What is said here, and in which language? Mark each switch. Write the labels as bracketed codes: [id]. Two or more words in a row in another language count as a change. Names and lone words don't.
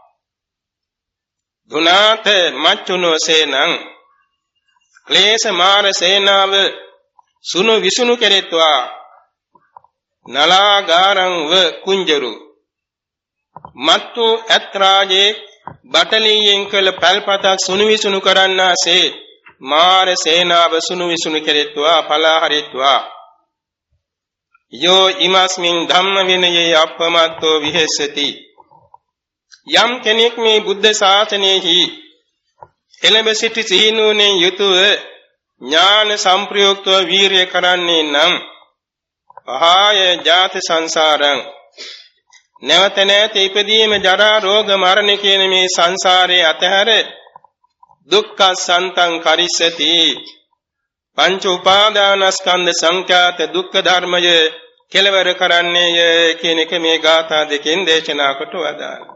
[pi] දුනාත මච්චුනෝ සේනං [si] ක්ලේශ මාර සේනාව සුණු විසුණු කෙරෙත්වා [pi] නලාගාරං ව කුංජරු [si] මත්තු ඇත්රාජේ බටලියෙන් කළ පැල්පතක් සුණු විසුණු කරන්නාසේ මාර සේනාව සුණු විසුණු කෙරෙත්වා පලා හරිත්වා [pi] යෝ ඉමස්මින් ධම්ම විනයේ අප්පමත්තෝ විහෙස්සති [si] යම් කෙනෙක් මේ බුද්ධ ශාසනයෙහි එළඹ සිටි සීනුවණෙන් යුතුව ඥාන සම්ප්‍රයුක්තව වීරිය කරන්නේ නම් [pi] පහය ජාති සංසාරං [si] නැවත නැවත ඉපදීම ජරා රෝග මරණ කියන මේ සංසාරයේ අතහැර [pi] දුක්ඛ සන්තං කරිස්සති [si] පංච උපාදානස්කන්ධ සංඛ්‍යාත දුක්ඛ ධර්මය කෙලවර කරන්නේය කියන එක මේ ගාථා දෙකෙන් දේශනා කොට වදාළා.